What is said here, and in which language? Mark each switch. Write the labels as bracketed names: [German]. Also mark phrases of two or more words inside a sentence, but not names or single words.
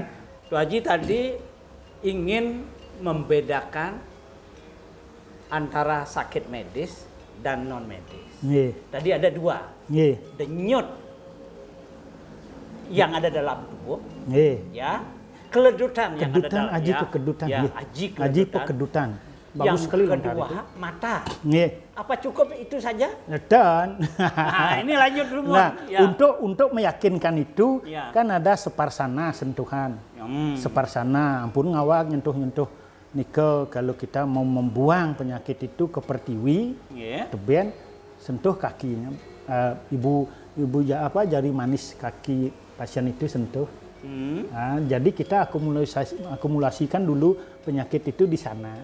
[Indonesian] Pak Haji tadi ingin membedakan antara sakit medis dan non medis. Nggih, Tadi ada dua, nggih, denyut yang ada dalam tubuh, nggih. ya, keledutan yang ada Kedutan, dalam, aji ya, kekedutan, ya, nggih. aji Aji keledutan. pekedutan. Yang Bagus sekali lontar kedua itu. mata. Nggih. Apa cukup itu saja? Dan Nah, ini lanjut dulu. nah, Ya. untuk meyakinkan itu Ya. kan ada separsana sentuhan. Separsana, [Balinese] ampun ngawak nyentuh-nyentuh nikel [Indonesian] kalau kita mau membuang penyakit itu ke pertiwi, Ya. teben, sentuh kakinya. Ibu jari manis kaki pasien itu sentuh. Nah, jadi kita akumulasikan dulu penyakit itu di sana